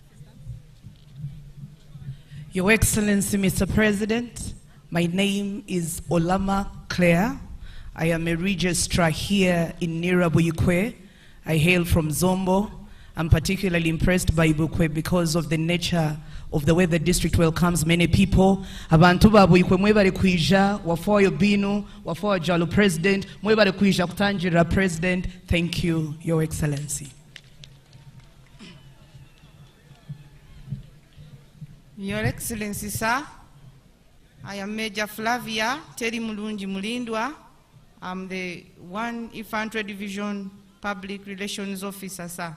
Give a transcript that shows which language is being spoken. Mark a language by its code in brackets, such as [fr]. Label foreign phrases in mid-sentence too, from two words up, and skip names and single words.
[en] Your Excellency, Mr. President, my name is Olama Claire. I am a registrar here in Nirabuyukwe. I hail from Zombo. I'm particularly impressed by Bukwe because of the nature of the way the district welcomes many people. [lg] Abantu babuyukwe mwebale kuija [alz] wafoyo binu wafoyo jalo [lg] president mwebale kuija kutanjira president. [en] Thank you, Your Excellency. Your Excellency, sir, I am Major Flavia Teri Mulungi Mulindwa. I'm the 1 Infantry Division Public Relations Officer, sir.